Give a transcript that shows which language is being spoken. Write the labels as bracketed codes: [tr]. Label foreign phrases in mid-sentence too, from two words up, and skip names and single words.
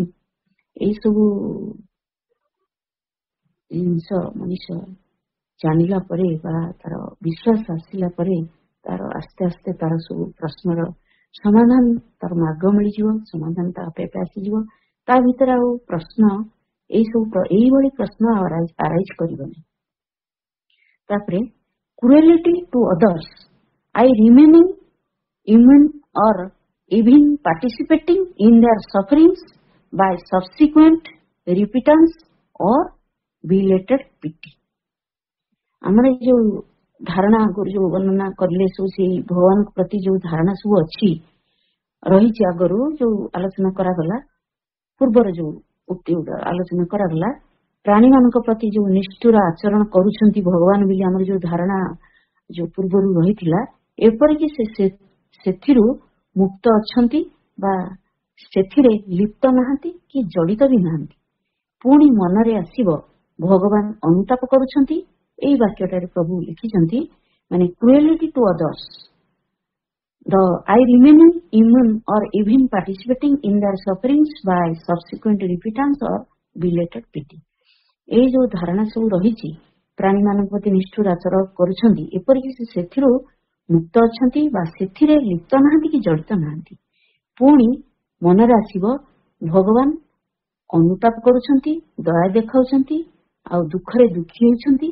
[or] ଏଇସବୁ ଜିନିଷ ମଣିଷ ଜାଣିଲା ପରେ ବା ତାର ବିଶ୍ୱାସ ଆସିଲା ପରେ ତାର ଆସ୍ତେ ଆସ୍ତେ ତାର ସବୁ ପ୍ରଶ୍ନର ସମାଧାନ, ତାର ମାର୍ଗ ମିଳିଯିବ। ସମାଧାନ ତା ଆପେ ଆପେ ଆସିଯିବ। ତା ଭିତରେ ଆଉ ପ୍ରଶ୍ନ ଏଇଭଳି ପ୍ରଶ୍ନ ଆରାଇଜ କରିବନି। [en] ତାପରେ cruelty to others, I remaining immune or even participating in their sufferings by subsequent repentance or belated pity. [or] ଆମର ଯୋଉ ଧାରଣା ଆଗରୁ ଯୋଉ ବର୍ଣ୍ଣନା କରିଲେ ସବୁ ସେଇ ଭଗବାନଙ୍କ ପ୍ରତି ଯୋଉ ଧାରଣା ସବୁ ଅଛି ରହିଛି, ଆଗରୁ ଯୋଉ ଆଲୋଚନା କରାଗଲା, ପୂର୍ବର ଯୋଉ ଉକ୍ତି ଆଲୋଚନା କରାଗଲା, ପ୍ରାଣୀ ମାନଙ୍କ ପ୍ରତି ଯୋଉ ନିଷ୍ଠୁର ଆଚରଣ କରୁଛନ୍ତି ଭଗବାନ ବୋଲି ଆମର ଯୋଉ ଧାରଣା ଯୋଉ ପୂର୍ବରୁ ରହିଥିଲା, ଏପରିକି ସେଥିରୁ ମୁକ୍ତ ଅଛନ୍ତି ବା ସେଥିରେ ଲିପ୍ତ ନାହାନ୍ତି କି ଜଡିତ ବି ନାହାନ୍ତି। ପୁଣି ମନରେ ଆସିବ ଭଗବାନ ଅନୁତାପ କରୁଛନ୍ତି। ଏଇ ବାକ୍ୟଟାରେ ପ୍ରଭୁ ଲେଖିଛନ୍ତି, ମାନେ [en] cruelty to others, I remaining immune or even participating in their sufferings by subsequent repentance or belated pity. [or] ଏଇ ଯୋଉ ଧାରଣା ସବୁ ରହିଛି, ପ୍ରାଣୀ ମାନଙ୍କ ପ୍ରତି ନିଷ୍ଠୁର ଆଚରଣ କରୁଛନ୍ତି, ଏପରିକି ସେଥିରୁ ମୁକ୍ତ ଅଛନ୍ତି ବା ସେଥିରେ ଲିପ୍ତ ନାହାନ୍ତି କି ଜଡିତ ନାହାନ୍ତି। ପୁଣି ମନରେ ଆସିବ ଭଗବାନ ଅନୁତାପ କରୁଛନ୍ତି, ଦୟା ଦେଖାଉଛନ୍ତି, ଆଉ ଦୁଃଖରେ ଦୁଃଖୀ ହେଉଛନ୍ତି।